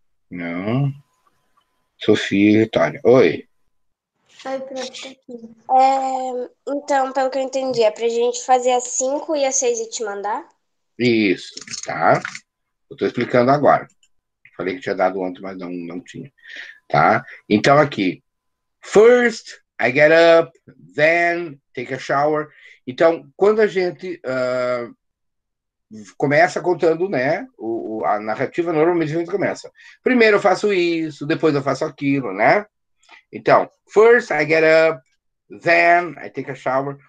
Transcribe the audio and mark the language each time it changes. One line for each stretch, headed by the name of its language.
Portuguese: Não. Sofia e Vitória. Oi. Oi, prof, tá aqui. Então, pelo que eu entendi, é pra gente fazer as 5 e as 6 e te mandar? Isso, tá? Eu tô explicando agora. Falei que tinha dado ontem, mas não tinha. Tá? Então, aqui.
English: First, I get up, then take a shower.
Portuguese: Então, quando a gente começa contando, né? A narrativa normalmente a gente começa. Primeiro eu faço isso, depois eu faço aquilo, né? Então,
English: first I get up, then I take a shower.